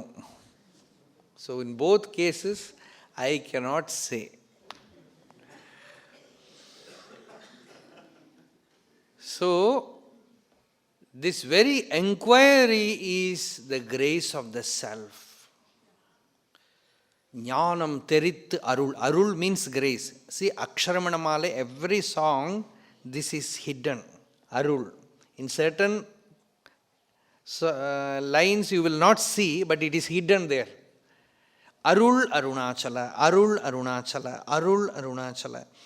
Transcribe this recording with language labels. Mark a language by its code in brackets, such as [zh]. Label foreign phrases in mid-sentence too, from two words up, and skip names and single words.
[en] So in both cases, I cannot say. So, this very enquiry is the grace of the self. [ta] Jnanam terit arul. [en] Arul means grace. See, Aksharamanamalai, every song, this is hidden. Arul. In certain lines you will not see, but it is hidden there. [ta] Arul Arunachala, Arul Arunachala, Arul Arunachala.